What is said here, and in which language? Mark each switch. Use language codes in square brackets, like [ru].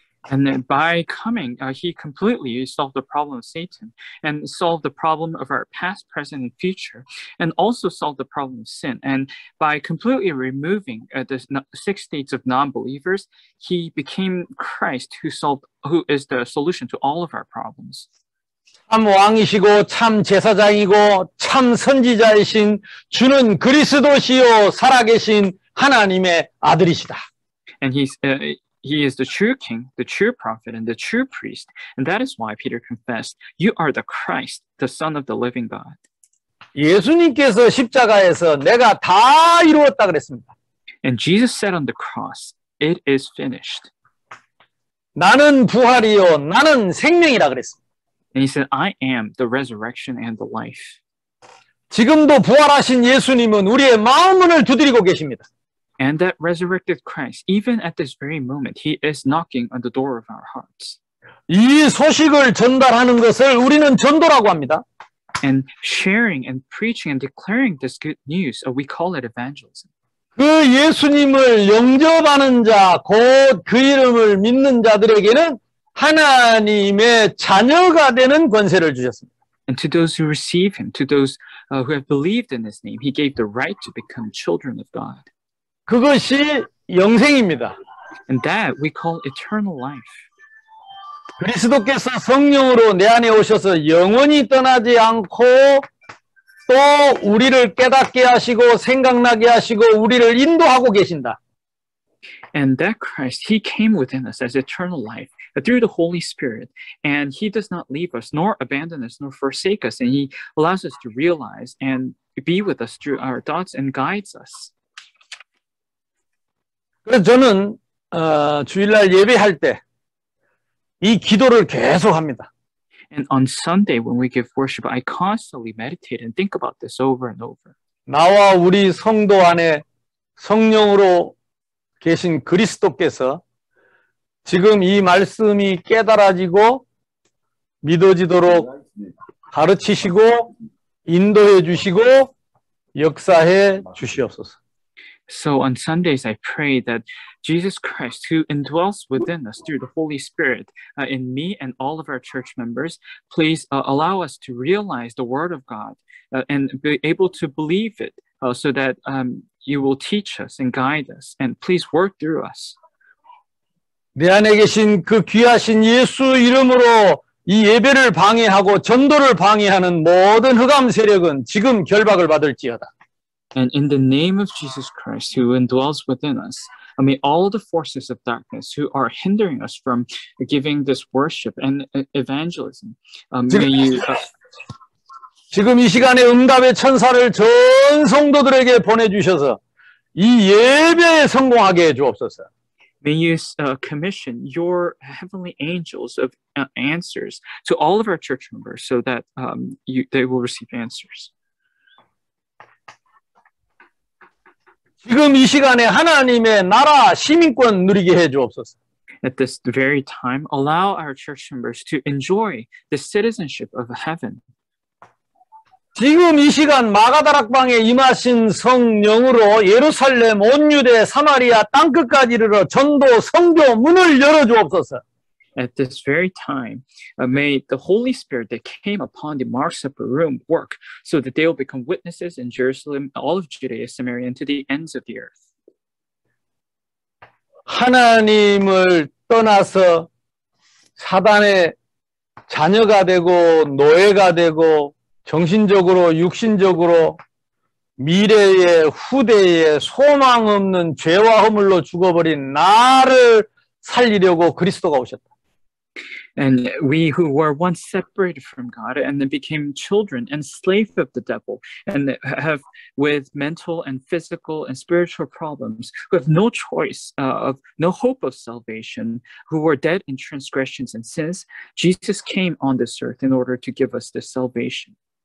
[en] And by coming, he completely solved the problem of Satan and solved the problem of our past, present, and future, and also solved the problem of sin. And by completely removing the 6 states of non-believers, he became Christ, who is the solution to all of our problems. [ko] 참 왕이시고 참 제사장이고 참 선지자이신 주는 그리스도시요 살아계신 하나님의 아들이시다. [en] And he is the true king, the true prophet, and the true priest. And that is why Peter confessed, you are the Christ, the Son of the living God. [ko] 예수님께서 십자가에서 내가 다 이루었다 그랬습니다. [en] And Jesus said on the cross, it is finished. [ko] 나는 부활이요 나는 생명이라 그랬습니다. [en] And he said, I am the resurrection and the life. [ko] 지금도 부활하신 예수님은 우리의 마음문을 두드리고 계십니다. [en] And that resurrected Christ, even at this very moment, he is knocking on the door of our hearts. [ko] 이 소식을 전달하는 것을 우리는 전도라고 합니다. [en] And sharing and preaching and declaring this good news, we call it evangelism. [ko] 그 예수님을 영접하는 자, 곧 그 이름을 믿는 자들에게는 하나님의 자녀가 되는 권세를 주셨습니다. [en] And to those who receive him, to those who have believed in his name, he gave the right to become children of God. [ko] 그것이 영생입니다. [en] And that we call eternal life. [ko] 그리스도께서 성령으로 내 안에 오셔서 영원히 떠나지 않고 또 우리를 깨닫게 하시고 생각나게 하시고 우리를 인도하고 계신다. [en] And that Christ, he came within us as eternal life through the Holy Spirit. And he does not leave us, nor abandon us, nor forsake us. And he allows us to realize and be with us through our thoughts and guides us. [ko] 그래서 저는 주일날 예배할 때 이 기도를 계속 합니다. [en] And on Sunday, when we give worship, I constantly meditate and think about this over and over. [ko] 나와 우리 성도 안에 성령으로 계신 그리스도께서 지금 이 말씀이 깨달아지고 믿어지도록 가르치시고 인도해 주시고 역사해 주시옵소서. [en] So on Sundays, I pray that Jesus Christ, who indwells within us through the Holy Spirit, in me and all of our church members, please allow us to realize the Word of God and be able to believe it so that you will teach us and guide us. And please work through us. [ko] 내 안에 계신 그 귀하신 예수 이름으로 이 예배를 방해하고 전도를 방해하는 모든 흑암 세력은 지금 결박을 받을지어다. [en] And in the name of Jesus Christ, who indwells within us, may all the forces of darkness who are hindering us from giving this worship and evangelism, may you... [ko] 지금 이 시간에 응답의 천사를 전 성도들에게 보내주셔서 이 예배에 성공하게 해 주옵소서. [en] May you commission your heavenly angels of answers to all of our church members so that they will receive answers. [ko] 지금 이 시간에 하나님의 나라 시민권 누리게 해 주옵소서. [en] At this very time, allow our church members to enjoy the citizenship of heaven. [ko] 지금 이 시간 마가다락방에 임하신 성령으로 예루살렘, 온 유대, 사마리아 땅끝까지 이르러 전도, 선교 문을 열어 주옵소서. [en] At this very time, may the Holy Spirit that came upon the Mark's upper room work so that they will become witnesses in Jerusalem, all of Judea, Samaria, and to the ends of the earth. [ko] 하나님을 떠나서 사단의 자녀가 되고 노예가 되고 정신적으로 육신적으로 미래에 후대에 소망 없는 죄와 허물로 죽어버린 나를 살리려고 그리스도가 오셨다. [en] And we who were once separated from God and then became children and slaves of the devil and have with mental and physical and spiritual problems, who have no choice of no hope of salvation, who were dead in transgressions and sins, Jesus came on this earth in order to give us this salvation.